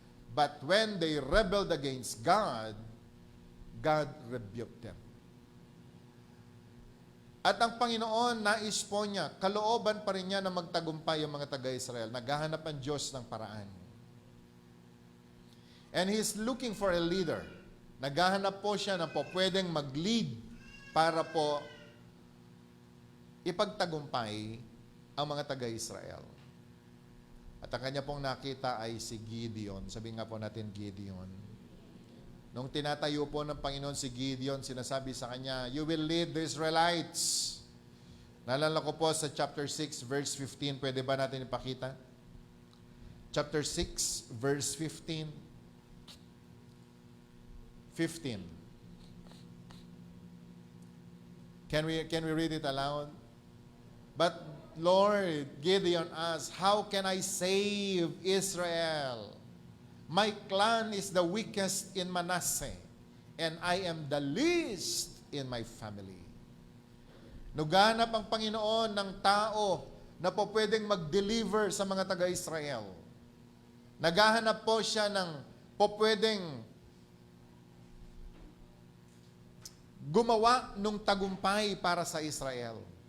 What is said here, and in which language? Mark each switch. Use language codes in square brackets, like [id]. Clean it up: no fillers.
[en] But when they rebelled against God, God rebuked them. [tl] At ang Panginoon, nais po niya, kalooban pa rin niya na magtagumpay ang mga taga-Israel. Naghahanap ang Diyos ng paraan. [en] And He's looking for a leader. [tl] Naghahanap po siya na po pwedeng mag-lead para po ipagtagumpay ang mga taga-Israel. At ang kanya pong nakita ay si Gideon. Sabihin nga po natin, Gideon. Nung tinatayo po ng Panginoon si Gideon, sinasabi sa kanya, [en] you will lead the Israelites. [tl] Naalala ko po sa chapter 6, verse 15. Pwede ba natin ipakita? [en] Chapter 6, verse 15. 15. Can we read it aloud? But Lord, Gideon asked, how can I save Israel? My clan is the weakest in Manasseh, and I am the least in my family. [tl] Nuganap ang Panginoon ng tao na po pwedeng mag-deliver sa mga taga-Israel. Naghahanap po siya ng po pwedeng gumawa nung tagumpay para sa Israel.